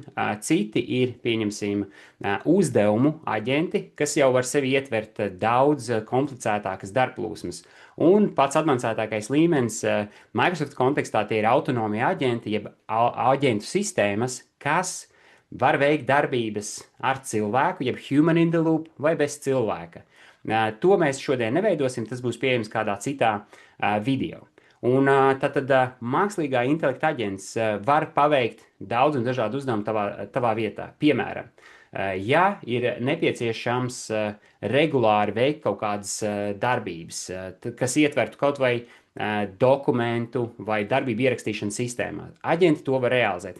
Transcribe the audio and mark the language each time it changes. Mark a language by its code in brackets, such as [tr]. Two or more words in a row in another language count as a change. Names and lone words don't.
[lv] Citi ir, pieņemsim, uzdevumu aģenti, kas jau var sevi ietvert daudz komplicētākas darbplūsmas. Un pats advancētākais līmenis Microsoft kontekstā tie ir autonomie aģenti, jeb aģentu sistēmas, kas var veikt darbības ar cilvēku, jeb [en] human in the loop [lv] vai bez cilvēka. To mēs šodien neveidosim, tas būs pieejams kādā citā video. Un tātad mākslīgā intelekta aģents var paveikt daudz un dažādu uzdevumu tavā vietā. Piemēram, ja ir nepieciešams regulāri veikt kaut kādas darbības, kas ietvertu kaut vai dokumentu vai darbību ierakstīšanu sistēmā, aģenti to var realizēt.